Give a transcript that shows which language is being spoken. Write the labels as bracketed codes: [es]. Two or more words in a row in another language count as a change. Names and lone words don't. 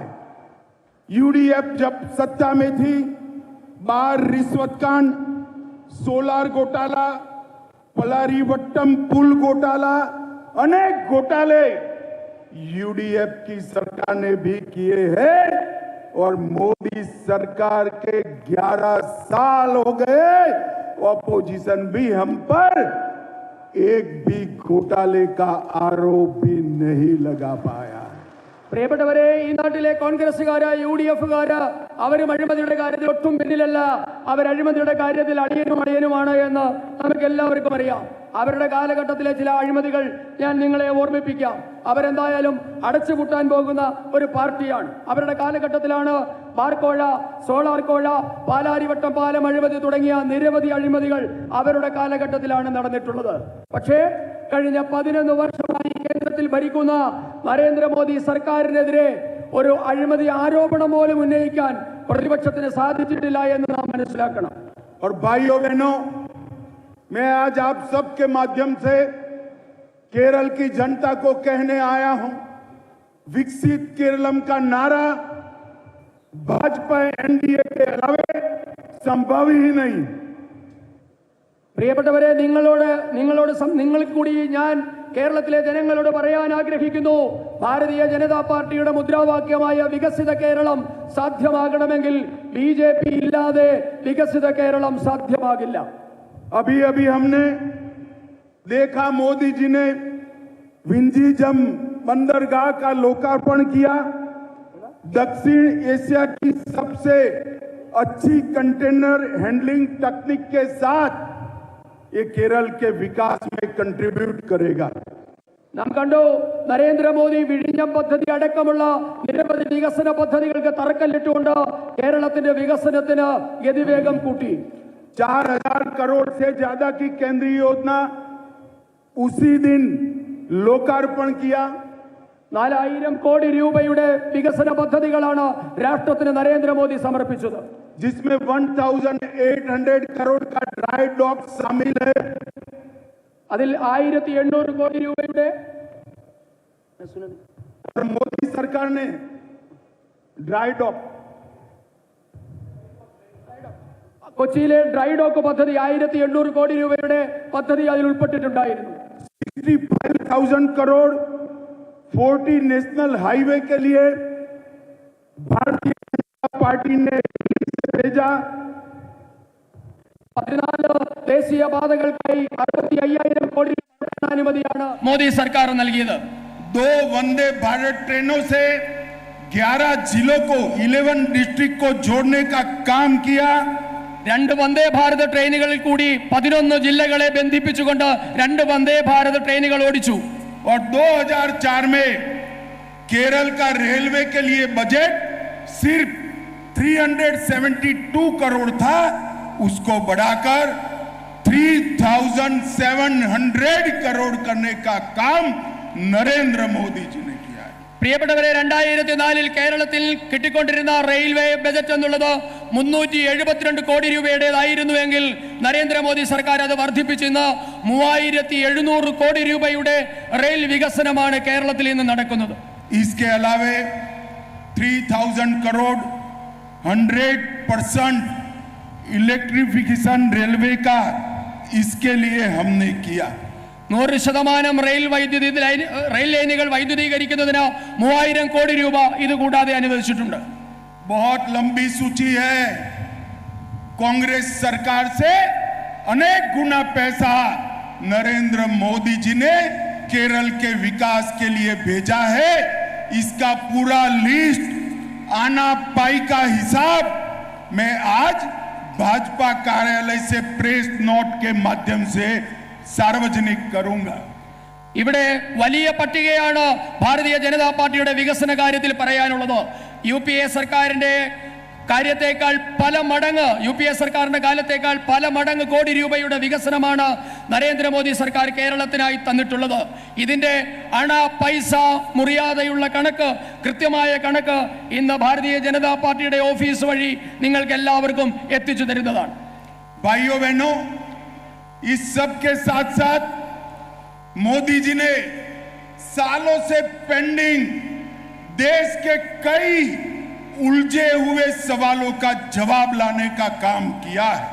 [hi] यूडीएफ जब सत्ता में थी, बार रिश्वत कांड, सोलार घोटाला, पलारीवट्टम पुल घोटाला, अनेक घोटाले यूडीएफ की सरकार ने भी किए हैं. और मोदी सरकार के 11 साल हो गए, ऑपोजिशन भी हम पर एक भी घोटाले का आरोप भी नहीं लगा पाया. [ml] പ്രിയപ്പെട്ടവരെ, ഈ നാട്ടിലെ കോൺഗ്രസുകാര്, UDF-കാര് അവരും അഴിമതിയുടെ കാര്യത്തിൽ ഒട്ടും പിന്നിലല്ല. അവർ അഴിമതിയുടെ കാര്യത്തിൽ അടിയനുമാണ് എന്ന് നമുക്ക് എല്ലാവർക്കും അറിയാം. അവരുടെ കാലഘട്ടത്തിലെ ചില അഴിമതികൾ ഞാൻ നിങ്ങളെ ഓർമ്മിപ്പിക്കാം. അവരെന്തായാലും അടച്ചുപൂട്ടാൻ പോകുന്ന ഒരു പാർട്ടിയാണ്. അവരുടെ കാലഘട്ടത്തിലാണ് ബാർക്കോഴ, സോളാർ കോഴ, പാലാരിവട്ടം പാലം അഴിമതി തുടങ്ങിയ നിരവധി അഴിമതികൾ അവരുടെ കാലഘട്ടത്തിലാണ് നടന്നിട്ടുള്ളത്. പക്ഷേ കഴിഞ്ഞ 11 വർഷമായി കേന്ദ്രത്തിൽ ഭരിക്കുന്ന നരേന്ദ്രമോദി സർക്കാരിനെതിരെ ഒരു അഴിമതി ആരോപണം പോലും ഉന്നയിക്കാൻ പ്രതിപക്ഷത്തിന് സാധിച്ചിട്ടില്ല എന്ന് നാം മനസ്സിലാക്കണം. [hi] और भाइयों बहनों, मैं आज आप सबके माध्यम से केरल की जनता को कहने आया हूं, विकसित केरलम का नारा भाजपा एनडीए के अलावे संभव ही नहीं. [ml] പ്രിയപ്പെട്ടവരെ, നിങ്ങൾക്ക് കൂടി ഞാൻ കേരളത്തിലെ ജനങ്ങളോട് പറയാൻ ആഗ്രഹിക്കുന്നു. ഭാരതീയ ജനതാ പാർട്ടിയുടെ മുദ്രാവാക്യമായ വികസിത കേരളം സാധ്യമാകണമെങ്കിൽ BJP ഇല്ലാതെ വികസിത കേരളം സാധ്യമാകില്ല. [hi] अभी अभी हमने देखा मोदी जी ने विंझीजम बंदरगाह का लोकार्पण किया. दक्षिण एशिया की सबसे अच्छी [en] container handling [hi] तकनीक के साथ ये केरल के विकास में कंट्रीब्यूट करेगा. [ml] നാം കണ്ടു, നരേന്ദ്രമോദി വിഴിഞ്ഞം പദ്ധതി അടക്കമുള്ള നിരവധി വികസന പദ്ധതികൾക്ക് തറക്കല്ലിട്ടുകൊണ്ട് കേരളത്തിന്റെ വികസനത്തിന് ഗതിവേഗം കൂട്ടി. [hi] 4000 करोड़ से ज्यादा की केंद्रीय योजना उसी दिन लोकार्पण किया. [ml] 4000 കോടി രൂപയുടെ വികസന പദ്ധതികളാണ് രാഷ്ട്രത്തിന് നരേന്ദ്രമോദി സമർപ്പിച്ചത്. [hi] जिसमें 1800 करोड़ का [en] dry dock [hi] शामिल है. [ml] അതിൽ 1800 കോടി രൂപയുടെ [hi] और मोदी सरकार ने [en] dry dock [ml] കൊച്ചിയിലെ [en] dry dock [ml] പദ്ധതി 1800 കോടി രൂപയുടെ പദ്ധതി അതിൽ ഉൾപ്പെട്ടിട്ടുണ്ടായിരുന്നു. [hi] 65,000 करोड़ 40 [en] national highway [hi] के लिए भारतीय जनता पार्टी ने भेजा. [ml] 14 ദേശീയ പാതകൾക്കായി 65,000 കോടി രൂപയുടെ അനുമതിയാണ് മോദി സർക്കാർ നൽകിയത്. [hi] 2 वंदे भारत ट्रेनों से 11 जिलों को 11 डिस्ट्रिक्ट को जोड़ने का काम किया. [ml] 2 വന്ദേ ഭാരത് ട്രെയിനുകളിൽ കൂടി 11 ജില്ലകളെ ബന്ധിപ്പിച്ചുകൊണ്ട് 2 വന്ദേ ഭാരത് ട്രെയിനുകൾ ഓടിച്ചു. [hi] और 2004 में केरल का रेलवे के लिए बजट सिर्फ 372 करोड़ था, उसको बढ़ाकर 3,700 करोड़ करने का काम नरेंद्र मोदी जी ने किया है. [ml] പ്രിയപ്പെട്ടവരെ, 2004 കേരളത്തിൽ കിട്ടിക്കൊണ്ടിരുന്ന [en] railway budget [ml] എന്നുള്ളത് 372 കോടി രൂപയുടേതായിരുന്നുവെങ്കിൽ നരേന്ദ്രമോദി സർക്കാർ അത് വർദ്ധിപ്പിച്ചിന്ന് 3700 കോടി രൂപയുടെ റെയിൽ വികസനമാണ് കേരളത്തിൽ ഇന്ന് നടക്കുന്നത്. [hi] इसके अलावे 3,000 करोड़ 100% [en] electrification railway [hi] का इसके लिए हमने किया. [ml] 100% [en] rail lines [ml] വൈദ്യുതീകരിക്കുന്നതിന് 3000 കോടി രൂപ ഇത് കൂടാതെ അനുവദിച്ചിട്ടുണ്ട്. [hi] बहुत लंबी सूची है. कांग्रेस सरकार से अनेक गुना पैसा नरेंद्र मोदी जी ने केरल के विकास के लिए भेजा है. इसका पूरा लिस्ट आना पाई का हिसाब मैं आज भाजपा कार्यालय से [en] press note [hi] के माध्यम से सार्वजनिक करूंगा. [ml] ഇവിടെ വലിയ പട്ടികയാണ് ഭാരതീയ ജനതാ പാർട്ടിയുടെ വികസന കാര്യത്തിൽ പറയാനുള്ളത്. UPA സർക്കാരിന്റെ കാര്യത്തേക്കാൾ പല മടങ്ങ്, UPA സർക്കാരിന്റെ കാലത്തേക്കാൾ പല മടങ്ങ് കോടി രൂപയുടെ വികസനമാണ് നരേന്ദ്രമോദി സർക്കാർ കേരളത്തിനായി തന്നിട്ടുള്ളത്. ഇതിന്റെ അണ പൈസ മുറിയാതെയുള്ള കണക്ക്, കൃത്യമായ കണക്ക് ഇന്ന് ഭാരതീയ ജനതാ പാർട്ടിയുടെ ഓഫീസ് വഴി നിങ്ങൾക്ക് എല്ലാവർക്കും എത്തിച്ചു തരുന്നതാണ്. [hi] भाइयों बहनों, इस सब के साथ साथ मोदी जी ने सालों से पेंडिंग देश के कई उलझे हुए सवालों का जवाब लाने का काम किया है.